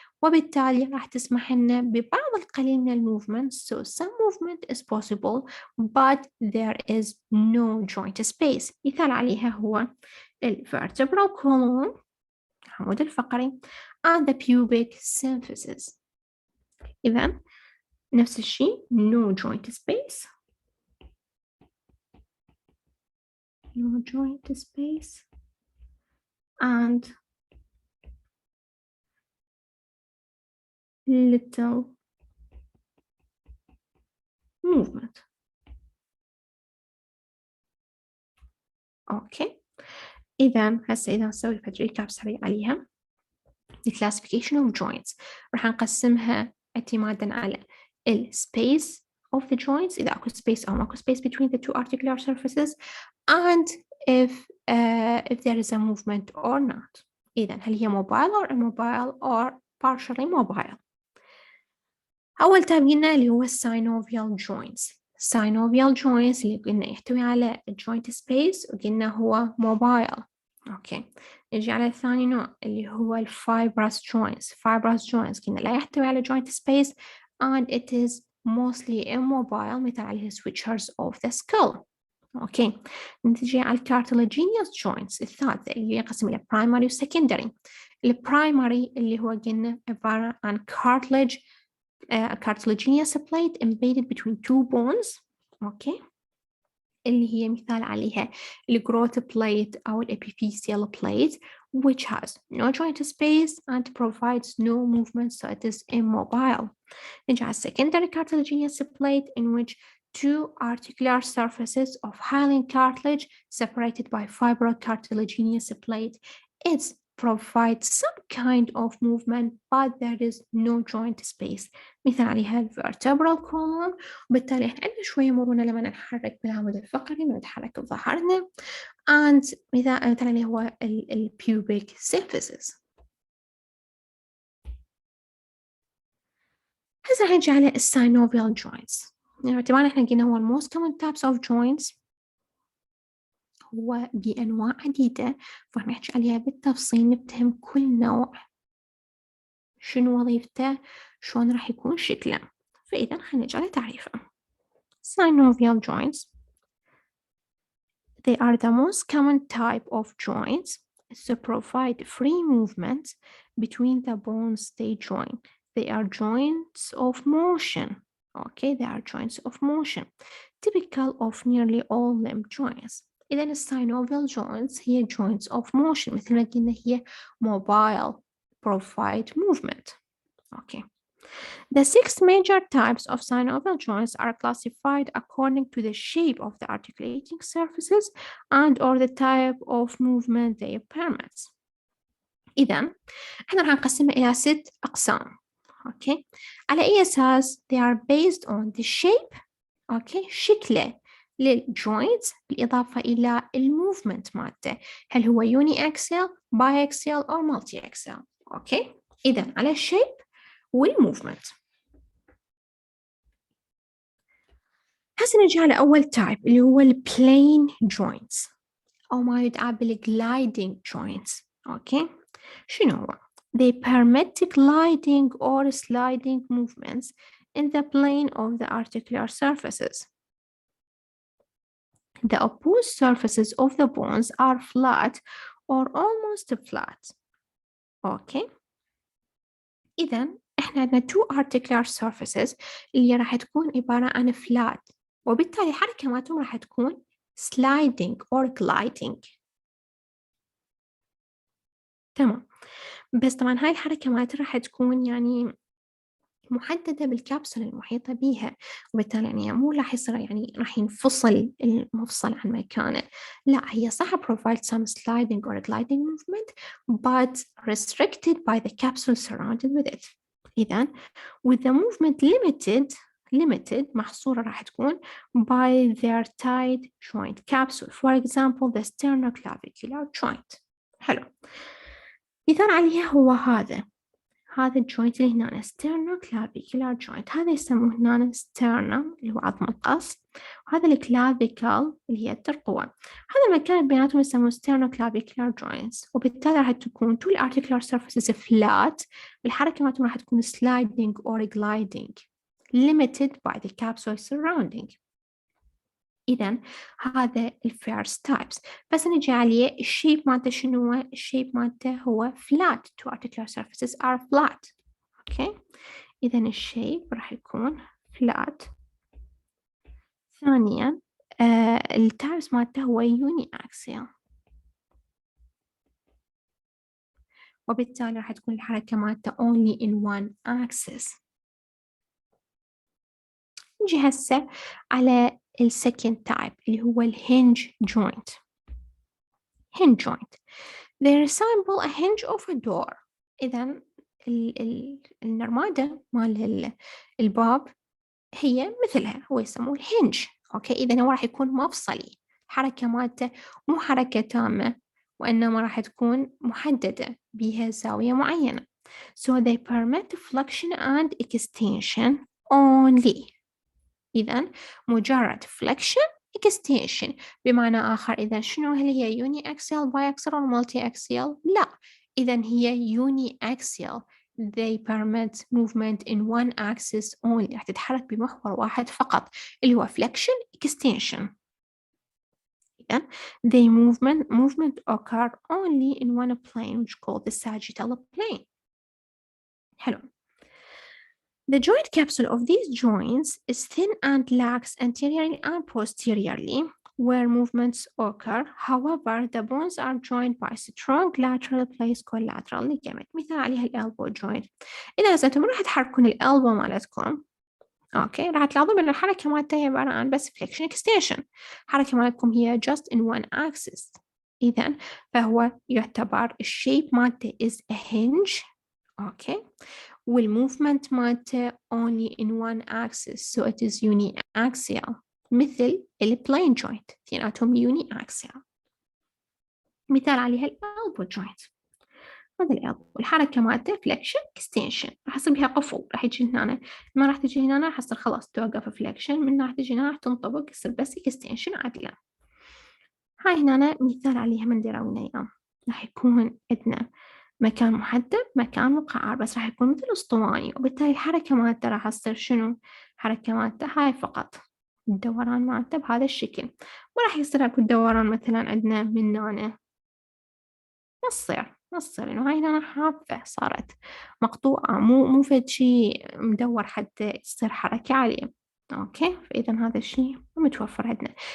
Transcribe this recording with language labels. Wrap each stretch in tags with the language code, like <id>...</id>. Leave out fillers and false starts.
<ar>وبالتالي راح تسمح لنا ببعض القليل من الموفمنت.</ar> <en>So some movement is possible but there is no joint space.</en> <ar>مثال عليها هو</ar> <en>الvertebral column</en> <ar>العمود الفقري</ar> <en>and the pubic symphysis.</en> <ar>إذن نفس الشيء</ar> <en>no joint space. No joint space and little movement.</en> <ar>أوكي إذا هسه إذا نسوي ريكاب سريع عليها</ar> <en>the classification of joints</en> <ar>راح نقسمها اعتمادا على ال space of the joints إذا أكو space أو ماكو space</ar> <en>between the two articular surfaces and if there is a movement or not.</en> <ar>إذا هل هي</ar> <en>mobile or immobile or partially mobile.</en> <ar>أول تاب قلنا اللي هو</ar> <en>synovial joints. synovial joints</en> <ar>اللي قلنا يحتوي على joint space وقلنا هو mobile. أوكي نجي على الثاني نوع اللي هو fibrous joints.</ar> <en>fibrous joints</en> <ar>قلنا لا يحتوي على</ar> <en>joint space and it is mostly immobile</en> <ar>مثل عليه</ar> <en>switchers of the skull.</en> <ar>أوكي نتجي على cartilaginous joints الثالثة اللي ينقسم إلى primary و secondary. البرايمري اللي هو قلنا عبارة عن</ar> <en>cartilage a cartilaginous plate embedded between two bones.</en> <ar>أوكي اللي هي مثال عليها</ar> <en>الgrowth plate أو الepiphyseal plate which has no joint space and provides no movement so it is immobile.</en> <ar>نجي على</ar> <en>secondary cartilaginous plate in which two articular surfaces of hyaline cartilage separated by fibrocartilaginous plate. It provides some kind of movement but there is no joint space.</en> <ar>مثال عليها vertebral column وبالتالي احنا عندنا شوية مرونة لما نتحرك بالعمود الفقري لما نتحرك بظهرنا</ar> <en>and</en> <ar>مثال عليه هو pubic symphysis. هسه حنجي على synovial joints. يعني طبعا احنا قلنا هو</ar> <en>most common types of joints</en> <ar>هو بأنواع عديدة فراح نحكي عليها بالتفصيل نفتهم كل نوع شنو وظيفته شلون راح يكون شكله. فإذا خلينا نجي على تعريفه.</ar> <en>Synovial joints they are the most common type of joints to provide free movement between the bones they join. They are joints of motion. Okay, they are joints of motion, typical of nearly all limb joints.</en> <ar>إذا الساينوفيال joints هي</ar> <en>joints of motion</en> <ar>مثل ما قلنا هي</ar> <en>mobile provide movement. Okay. The 6 major types of synovial joints are classified according to the shape of the articulating surfaces and or the type of movement they permit.</en> <ar>إذا احنا راح نقسمها إلى 6 أقسام.</ar> <en>Okay.</en> <ar>على أي أساس؟</ar> <en>They are based on the shape. Okay.</en> <ar>شكله للجوينتس بالإضافة إلى الموفمنت مالته، هل هو يوني أكسل، باي أكسل أو مالتي أكسل. أوكي. إذا على الشيب والموفمنت. هسه نجي على أول تايب اللي هو البلين جوينتس أو ما يدعى بالجلايدنج جوينتس. أوكي. شنو هو؟</ar> <en>They permit gliding or sliding movements in the plane of the articular surfaces. The opposed surfaces of the bones are flat or almost flat. Okay.</en> <ar>إذا إحنا عندنا</ar> <en>two articular surfaces</en> <ar>اللي راح تكون عبارة عن flat، وبالتالي حركة مالتهم راح تكون</ar> <en>sliding or gliding.</en> <ar>تمام. بس طبعا هاي الحركة مالتها راح تكون يعني محددة بالكبسولة المحيطة بيها، وبالتالي يعني مو راح يصير يعني راح ينفصل المفصل عن مكانه، لا هي صح</ar> <en>provide some sliding or gliding movement but restricted by the capsule surrounded with it.</en> <ar>إذا</ar> <en>with the movement limited</en> <ar>محصورة راح تكون</ar> <en>by their tied joint capsule, for example the sternoclavicular joint.</en> <ar>حلو. مثال عليها هو هذا الجوينت اللي هنا sternoclavicular joint، هذا يسموه هنا sternum اللي هو عظم القص، وهذا الكلافيكال اللي هي الترقوة. هذا المكان بيناتهم يسموه sternoclavicular joints، وبالتالي راح تكون</ar> <en>two articular surfaces flat،</en> <ar>والحركة مالتهم راح تكون</ar> <en>sliding or gliding limited by the capsule surrounding.</en> <ar>إذا هذا الفيرست تايبس. بس نجي عليه الشيب مالته شنو هو؟ الشيب مالته هو flat.</ar> <en>two articular surfaces are flat.</en> <ar>أوكي. إذا الشيب راح يكون flat. ثانيا التايبس مالته هو uniaxial، وبالتالي راح تكون الحركة مالته</ar> <en>only in one axis.</en> <ar>نجي هسه على السكند تايب اللي هو الهنج joint.</ar> <en>hinge joint. They resemble a hinge of a door.</en> <ar>إذا النرمادة مال الباب هي مثلها، هو يسموه الهنج. أوكي. إذا هو راح يكون مفصلي، حركة مالته مو حركة تامة، وإنما راح تكون محددة بها زاوية معينة.</ar> <en>So they permit flexion and extension only.</en> <ar>إذا مجرد</ar> <en>flexion extension.</en> <ar>بمعنى آخر إذا شنو هل هي uniaxial biaxial أو multiaxial؟ لا، إذا هي uniaxial.</ar> <en>They permit movement in one axis only.</en> <ar>راح تتحرك بمحور واحد فقط اللي هو flexion extension. إذا</ar> <en>they movement occur only in one plane which is called the sagittal plane.</en> <ar>حلو.</ar> <en>The joint capsule of these joints is thin and lax anteriorly and posteriorly where movements occur. However, the bones are joined by strong lateral plates called lateral ligament.</en> <ar>مثال عليها elbow joint. إذا أنتم راح تحركون الelbow مالتكم، أوكي، راح تلاحظون أن الحركة مالتها هي عبارة عن بس</ar> <en>flexion extension.</en> <ar>الحركة مالتكم هي</ar> <en>just in one axis.</en> <ar>إذا فهو يعتبر الشيب مالته</ar> <en>is a hinge.</en> <ar>أوكي.</ar> <en>والmovement</en> <ar>مالته</ar> <en>only in one axis, so it is uniaxial</en> <ar>مثل البلين جوينت، اثنيناتهم</ar> <en>uniaxial.</en> <ar>مثال عليها الelbow joint. هذا الelbow الحركة مالته flexion extension، راح يصير بها قفل، راح يجي هنا، ما راح تجي هنا راح يصير خلاص توقف flexion، من راح تجي هنا راح تنطبق يصير بس extension عدلة. هاي هنا مثال عليها من دراوينا اياه، راح يكون عندنا مكان محدد مكان مقعر، بس راح يكون مثل اسطواني، وبالتالي الحركة مالته راح تصير شنو؟ حركة مالته هاي فقط، الدوران مالته بهذا الشكل، ما راح يصير اكو دوران مثلا عندنا من هنا، ما تصير انه هاي هنا حافة صارت مقطوعة، مو فد شي مدور حتى يصير حركة عليه. اوكي. فاذا هذا الشيء متوفر عندنا.</ar>